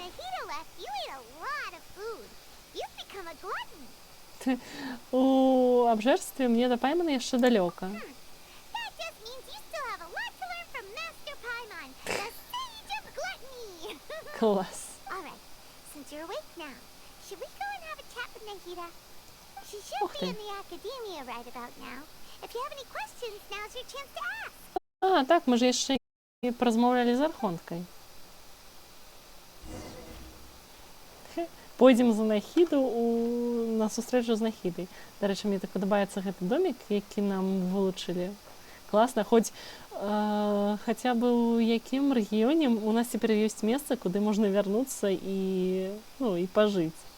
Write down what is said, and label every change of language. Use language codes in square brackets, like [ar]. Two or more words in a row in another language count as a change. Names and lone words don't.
[be] У абжэрстве мне да Паймана яшчэ далёка. Клас. [en] She should be in the Academia right about now. If you have any questions, now's your chance to ask. [be] А, так, мы ж яшчэ і паразмаўлялі з Архонткай. Пойдзем за Нахіду на сустрэчу з Нахідай. Дарэчы, мне так падабаецца гэты домік, які нам вылучылі. Класна, хоць хаця бы ў якім рэгіёне у нас цяпер ёсць месца, куды можна вярнуцца і пажыць.